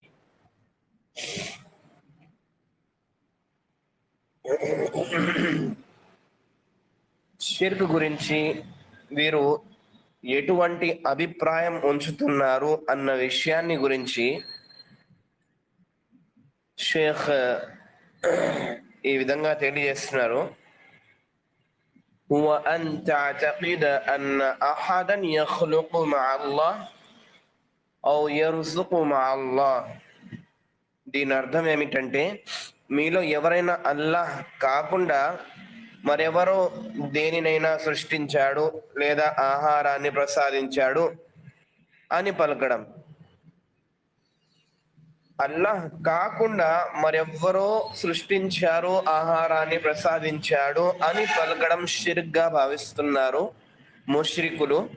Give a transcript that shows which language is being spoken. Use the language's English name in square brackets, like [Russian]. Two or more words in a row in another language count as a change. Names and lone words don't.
[Telugu] షిర్క్ గురించి వీరు ఎటువంటి అభిప్రాయం ఉంచుతున్నారు అన్న విషయాన్ని గురించి షేఖ్ ఈ విధంగా తెలియజేస్తున్నారు. [Arabic] هو أن تعتقد أن أحدا يخلق مع الله أو يرزق مع الله. [Telugu] దీని అర్థం ఏమిటంటే, మీలో ఎవరైనా అల్లాహ్ కాకుండా మరెవరో దేనినైనా సృష్టించాడు లేదా ఆహారాన్ని ప్రసాదించాడు అని పలకడం. అల్లాహ్ కాకుండా మరెవ్వరో సృష్టించారు, ఆహారాన్ని ప్రసాదించాడు అని పలకడం షిర్క్గా భావిస్తున్నారు ముష్రికులు.